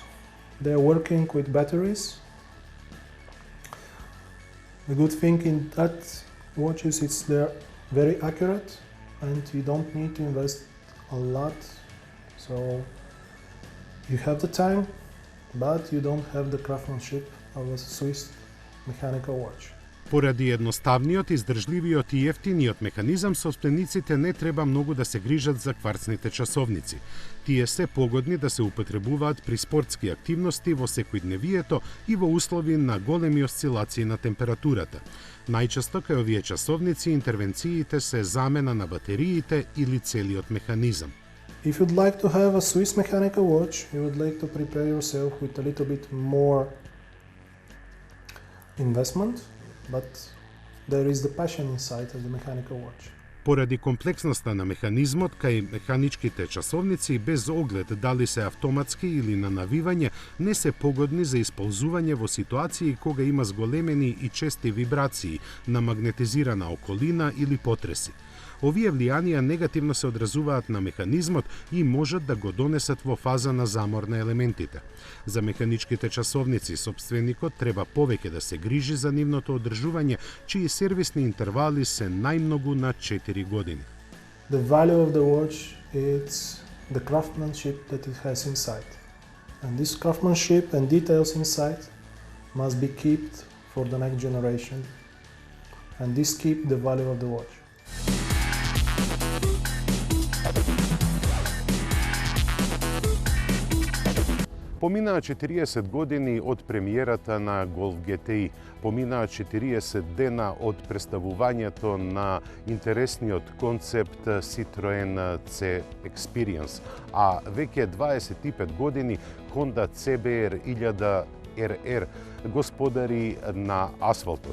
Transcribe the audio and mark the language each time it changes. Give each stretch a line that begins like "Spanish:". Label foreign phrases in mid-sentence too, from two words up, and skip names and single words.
English: They're working with batteries. The good thing in that watches is they're very accurate and you don't need to invest a lot. So you have the time, but you don't have the craftsmanship of a Swiss mechanical watch.
Macedonian: Поради едноставниот, издржливиот и ефтиниот механизам, собствениците не треба многу да се грижат за кварцните часовници. Тие се погодни да се употребуваат при спортски активности во секојдневието и во услови на големи осцилации на температурата. Најчесто кај овие часовници интервенциите се замена на батериите или целиот механизам.
English: If you'd like to have a Swiss mechanical watch, you would like to prepare yourself with a little bit more investment, but there is the passion inside of the mechanical watch.
Macedonian: Поради комплексноста на механизмот кај механичките часовници, без оглед дали се автоматски или на навивање, не се погодни за исползување во ситуации кога има зголемени и чести вибрации на магнетизирана околина или потреси. Овие влијанија негативно се одразуваат на механизмот и можат да го донесат во фаза на замор на елементите. За механичките часовници сопственикот треба повеќе да се грижи за нивното одржување, чии сервисни интервали се најмногу на 4 години.
English: The value of the watch is the craftsmanship that it has inside. And this craftsmanship and details inside must be kept for the next generation. And this keep the value of the watch.
Macedonian: Поминаа 40 години од премиерата на Golf GTI. Поминаа 40 дена од представувањето на интересниот концепт Citroen C Experience, а веќе 25 години Honda CBR 1000 RR господари на асфалтот.